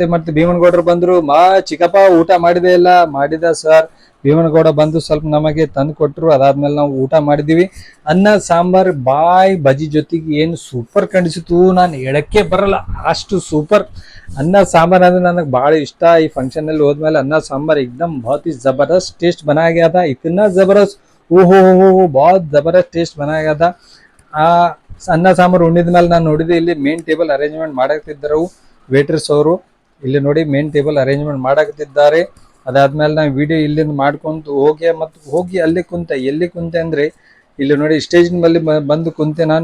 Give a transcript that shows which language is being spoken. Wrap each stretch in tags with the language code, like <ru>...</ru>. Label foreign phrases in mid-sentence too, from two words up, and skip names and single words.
<kn>ಮತ್ತೆ ಭೀಮನಗೌಡರು ಬಂದ್ರು, ಚಿಕ್ಕಪ್ಪ ಊಟ ಮಾಡಿದೆ ಇಲ್ಲ? ಮಾಡಿದ ಸರ್. ಭೀಮನಗೌಡ ಬಂದು ಸ್ವಲ್ಪ ನಮಗೆ ತಂದು ಕೊಟ್ಟರು. ಅದಾದ್ಮೇಲೆ ನಾವು ಊಟ ಮಾಡಿದೀವಿ. ಅನ್ನ ಸಾಂಬಾರ್ ಬಾಯ್ ಬಜಿ ಜೊತೆಗೆ ಏನು ಸೂಪರ್ ಕಾಣಿಸಿತು, ನಾನು ಹೇಳಕ್ಕೆ ಬರಲ್ಲ ಅಷ್ಟು ಸೂಪರ್. ಅನ್ನ ಸಾಂಬಾರ್ ಅಂದ್ರೆ ನನಗೆ ಭಾಳ ಇಷ್ಟ. ಈ ಫಂಕ್ಷನ್ ಅಲ್ಲಿ ಹೋದ್ಮೇಲೆ ಅನ್ನ ಸಾಂಬಾರ್</kn> <hi>एकदम बहुत ही जबरदस्त टेस्ट बनाया गया था, इतना जबरदस्त, ಓಹೋ बहुत जबरदस्त टेस्ट बनाया गया था.</hi> <kn>ಆ ಅನ್ನ ಸಾಂಬಾರ್ ಉಣ್ಣಿದ ಮೇಲೆ ನಾನು ನೋಡಿದೆ ಇಲ್ಲಿ</kn> <en>main table arrangement</en> <kn>ಮಾಡಕತ್ತಿದ್ದರು ವೇಟರ್ಸ್ ಅವರು. ಇಲ್ಲಿ ನೋಡಿ</kn> <en>main table arrangement</en> <kn>ಮಾಡಕತ್ತಿದ್ದಾರೆ. ಅದಾದ್ಮೇಲೆ ನಾವು ವಿಡಿಯೋ ಇಲ್ಲಿಂದ ಮಾಡ್ಕೊಂತ ಹೋಗಿ ಅಲ್ಲಿ ಕುಂತೆ. ಎಲ್ಲಿ ಕುಂತೆ ಅಂದ್ರೆ ಇಲ್ಲಿ ನೋಡಿ ಸ್ಟೇಜ್ ಮೇಲೆ ಬಂದು ಕುಂತೆ ನಾನು.</kn>